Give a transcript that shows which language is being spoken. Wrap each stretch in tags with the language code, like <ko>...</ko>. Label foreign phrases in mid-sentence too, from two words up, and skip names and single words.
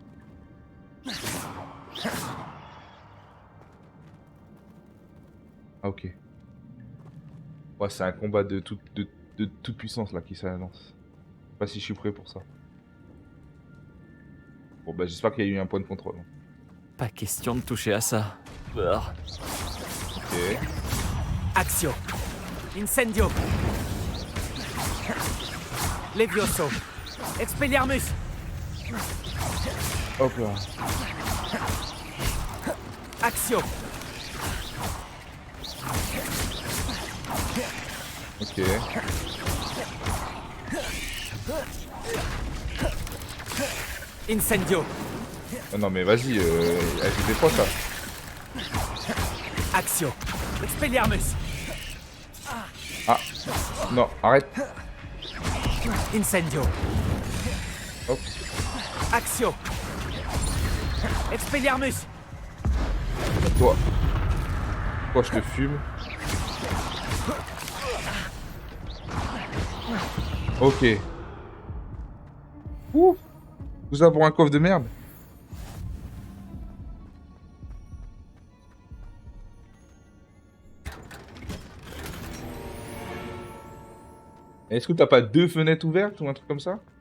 <fr>Ah ok. Ouais, c'est un combat de toute puissance là qui s'annonce. Je sais pas si je suis prêt pour ça. Bon bah j'espère qu'il y a eu un point de contrôle. Pas question de toucher à ça. Urgh. Ok. Axio. Incendio. Levioso. Expelliarmus. Hop là. Axio. Ok. Incendio. Oh non mais vas-y, elle fait quoi ça? Axio. Expelliarmus. Ah. Non, arrête. Incendio. Hop. Axio. Expelliarmus. Toi. Toi je te fume. Ok. Ouh. Tout ça pour un coffre de merde. Est-ce que t'as pas deux fenêtres ouvertes ou un truc comme ça?</fr>